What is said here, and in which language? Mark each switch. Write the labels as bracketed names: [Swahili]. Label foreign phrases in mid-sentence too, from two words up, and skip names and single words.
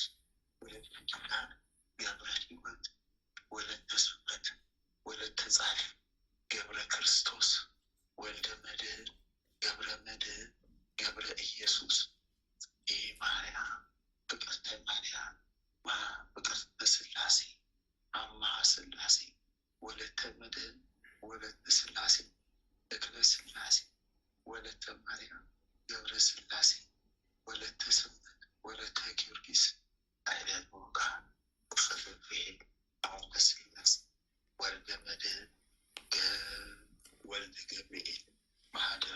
[Amharic] ወለተ ኪዳን ገብረ ሕይወት ወለተ ስብከት ወለተ ጻድቅ ገብረ ክርስቶስ ወልደ መድኅን ገብረ መድኅን ገብረ ኢየሱስ ማርያም ፍቅርተ ማርያም ፍቅርተ ሥላሴ አምሃ ሥላሴ ወለተ መድኅን ወለተ ሥላሴ ተክለ ሥላሴ ወለተ ማርያም ገብረ ሥላሴ ወለተ ስብከት ወለተ ጊዮርጊስ ኃይለ ሞጋ ፍቅር አቡነ ሥላሴ ወልደ መድኅን ወልደ ገብርኤል ማህደረ